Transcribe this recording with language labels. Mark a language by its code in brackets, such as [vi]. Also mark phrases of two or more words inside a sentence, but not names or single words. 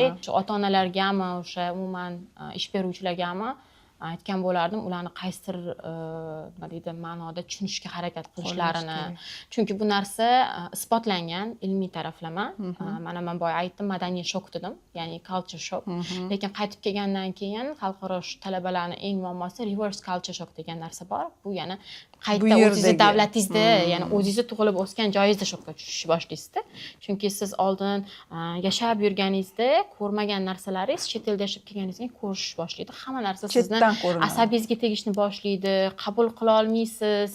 [uz] O'sha ota-onalargami, o'sha umuman ish beruvchilargami aytgan bo'lardim, ularni qaysidir nima deydi, ma'noda tushunishga harakat qilishlarini. Chunki bu narsa isbotlangan ilmiy taraflama. Mana men boya aytdim, madaniy shok dedim, ya'ni [en] culture shock. [uz] Lekin qaytib kelgandan keyin xalqaro talabalarning eng muammosi [en] reverse culture shock [uz] degan narsa bor. Bu ya'ni qayta o'zingizni davlatingizda, ya'ni o'zingizni tug'ilib o'sgan joyingizda shokka tushishni boshlaysizda. Chunki siz oldin yashab yurganingizda ko'rmagan narsalaringiz chet elda yashab kelganingizda ko'rish boshlaydi. Hamma narsa sizni asabingizga tegishni boshlaydi, qabul qila olmaysiz.